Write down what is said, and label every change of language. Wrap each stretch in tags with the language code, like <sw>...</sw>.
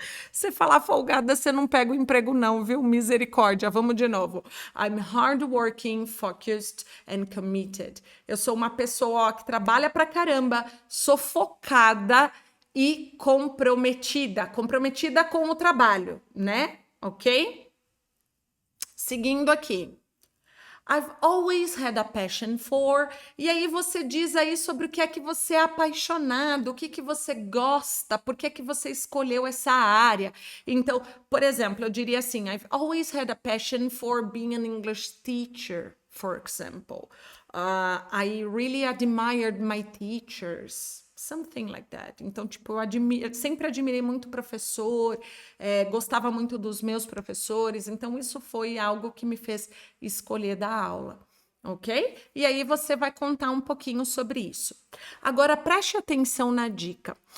<pt>Você falar folgada, você não pega o emprego não, viu? Misericórdia. Vamos de novo.</pt> <en>I'm hardworking, focused and committed.</en> <pt>Eu sou uma pessoa que trabalha pra caramba, sou focada e comprometida. Comprometida com o trabalho, né? Ok? Seguindo aqui.</pt> <en>I've always had a passion for.</en> <pt>E aí você diz aí sobre o que é que você é apaixonado, o que que você gosta, por que é que você escolheu essa área. Então, por exemplo, eu diria assim,</pt> <en>I've always had a passion for being an English teacher, for example. I really admired my teachers. Something like that.</en> <pt>Então, tipo, eu sempre admirei muito professor, gostava muito dos meus professores, então isso foi algo que me fez escolher dar aula, ok? E aí você vai contar um pouquinho sobre isso. Agora, preste atenção na dica.</pt>